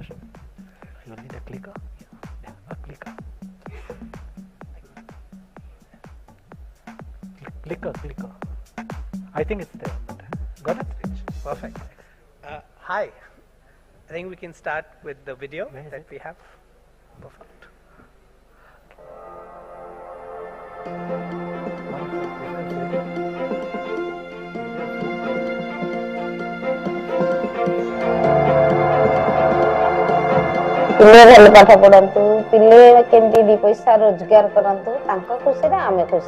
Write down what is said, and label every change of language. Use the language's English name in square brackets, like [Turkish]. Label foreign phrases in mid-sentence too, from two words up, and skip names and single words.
[English] You need a clicker? Yeah, a clicker. Clicker. I think it's there. Got it? Perfect. Hi. I think we can start with the video that we have. Perfect. [Odia] ପିଲେ ଭଲ ପାଠ ପଢନ୍ତୁ, ପିଲେ କେମିତି ଦି ପଇସା ରୋଜଗାର କରନ୍ତୁ, ତାଙ୍କ ଖୁସିରେ ଆମେ ଖୁସି।